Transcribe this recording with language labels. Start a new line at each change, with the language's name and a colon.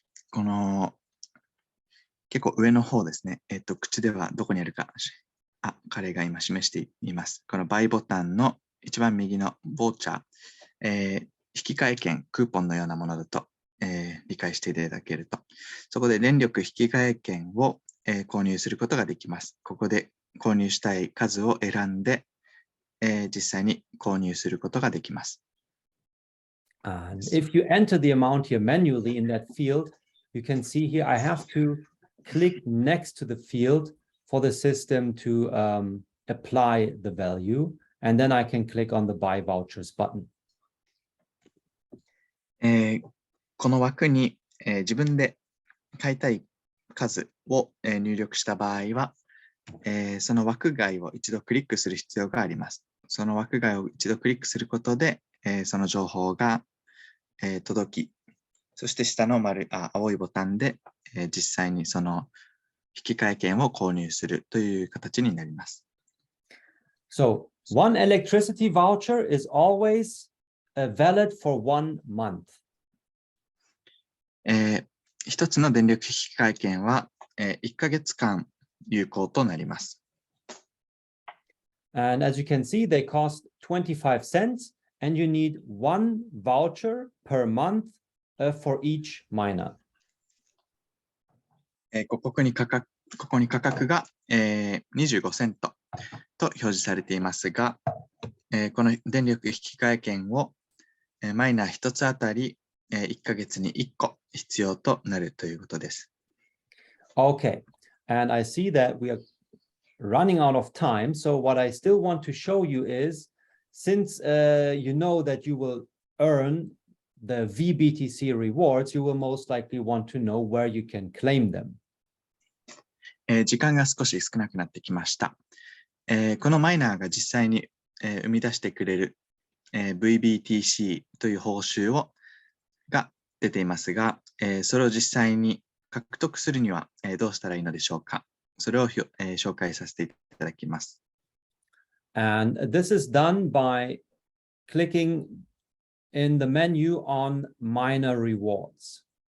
Japanese: この結構上の方ですね。口ではどこにあるか。彼が今示しています。このバイボタンの一番右のボーチャー、引換券、クーポンのようなものだと、理解していただけると。そこで電力引換券を、購入することができます。ここで購入したい数を選んで、実際に購入することができます。
English: And if you enter the amount here manually in that field, you can see here I have to click next to the field for the system to apply the value, and then I can click on the buy vouchers button.
Japanese: この枠に、自分で買いたい数を、入力した場合は、その枠外を一度クリックする必要があります。その枠外を一度クリックすることで、その情報が、届き、そして下の青いボタンで、実際にその引換券を購入するという形になります。
English: So one electricity voucher is always valid for 1 month.
Japanese: 一つの電力引換券は、1ヶ月間有効となります。
English: And as you can see, they cost 25 cents, and you need 1 voucher per month for each miner.
Japanese: ここに価格が、25セントと表示されていますが、この電力引換券を、マイナー1つあたり、1ヶ月に1個必要となるということです。
English: Okay, and I see that we are running out of time. So what I still want to show you is, since you know that you will earn the VBTC rewards, you will most likely want to know where you can claim them.
Japanese: 時間が少し少なくなってきました。このマイナーが実際に、生み出してくれる、VBTC という報酬が出ていますが、それを実際に獲得するには、どうしたらいいのでしょうか。それを、紹介させていただきます。
English: And this is done by clicking in the menu on minor rewards.